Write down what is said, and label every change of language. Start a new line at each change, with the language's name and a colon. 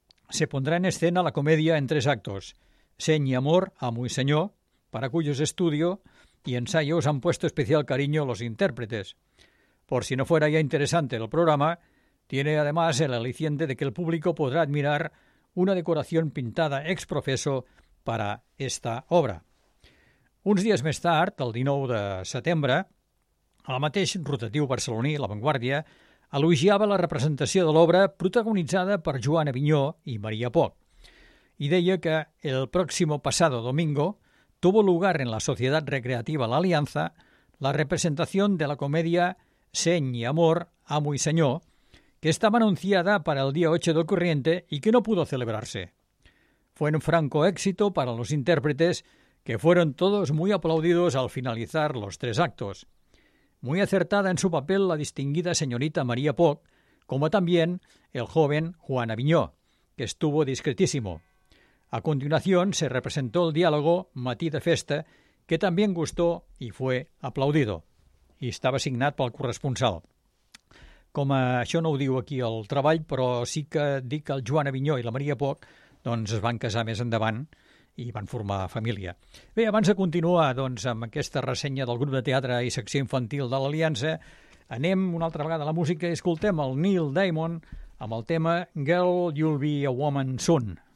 Spanish: Se pondrá en escena la comedia en tres actos, Seny i amor, amo y senyor, para cuyos estudio y ensayos han puesto especial cariño los intérpretes. Por si no fuera ya interesante el programa, tiene además el aliciente de que el público podrá admirar una decoración pintada ex profeso para esta obra."
Catalan: Uns dies més tard, el 19 de setembre, el mateix rotatiu barceloní, La Vanguardia, elogiava la representació de l'obra protagonitzada per Joan Avinyó i Maria Poc. I deia que
Spanish: el próximo pasado domingo tuvo lugar en la Sociedad Recreativa La Alianza la representación de la comedia Seny i amor, amo y senyor, que estaba anunciada para el día 8 del corriente y que no pudo celebrarse. Fue un franco éxito para los intérpretes, que fueron todos muy aplaudidos al finalizar los tres actos. Muy acertada en su papel la distinguida señorita María Poc, como también el joven Juan Avinyó, que estuvo discretísimo. A continuación se representó el diálogo Matí de festa, que también gustó y fue aplaudido.
Catalan: Y estaba signat pel corresponsal. Com a, això no ho diu aquí el treball, però sí que dic que el Joan Avinyó i la Maria Poc, doncs, es van casar més endavant i van formar família. Bé, abans de continuar, doncs, amb aquesta ressenya del grup de teatre i secció infantil de l'Aliança, anem una altra vegada a la música i escoltem el Neil Diamond amb el tema Girl, You'll Be a Woman Soon.